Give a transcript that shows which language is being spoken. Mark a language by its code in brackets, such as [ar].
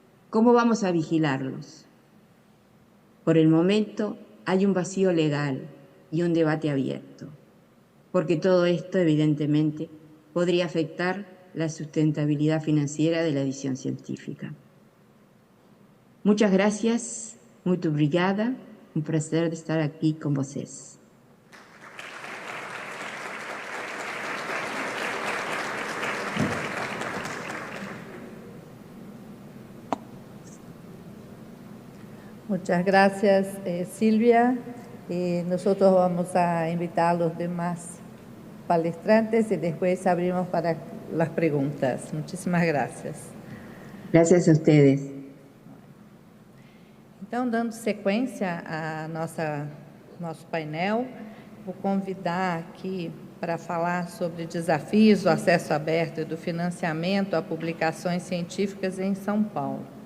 [es] ¿Cómo vamos a vigilarlos? Por el momento hay un vacío legal y un debate abierto, porque todo esto evidentemente podría afectar la sustentabilidad financiera de la edición científica. Muchas gracias, [pt] muito obrigada, [es] un placer de estar aquí con vocês. Muchas gracias, Silvia. Nosotros vamos a invitar a los demás palestrantes y después abrimos para las preguntas. Muchísimas gracias. Gracias a ustedes. [pt] Então, dando sequência a nosso painel, vou convidar aqui para falar sobre desafios do acesso aberto e do financiamento a publicações científicas em São Paulo.